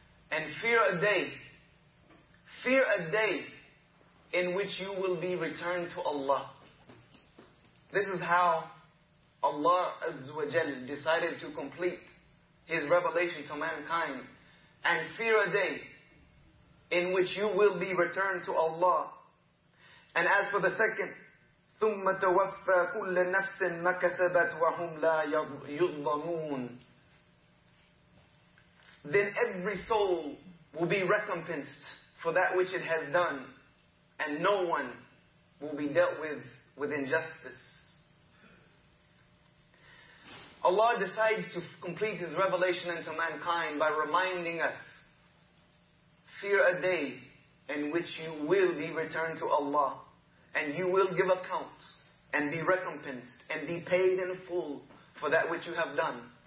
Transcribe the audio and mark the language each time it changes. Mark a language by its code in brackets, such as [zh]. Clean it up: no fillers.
[en] And fear a day. Fear a day in which you will be returned to Allah. This is how Allah Azza wa Jalla decided to complete His revelation to mankind. And fear a day in which you will be returned to Allah. And as for the second, [ar] ثُمَّ تَوَفَّى كُلَّ نَفْسٍ مَا كَسَبَتْ وَهُمْ لَا يُظْلَمُونَ. [en] Then every soul will be recompensed for that which it has done, and no one will be dealt with injustice. Allah decides to complete His revelation unto mankind by reminding us, fear a day in which you will be returned to Allah, and you will give account and be recompensed and be paid in full for that which you have done.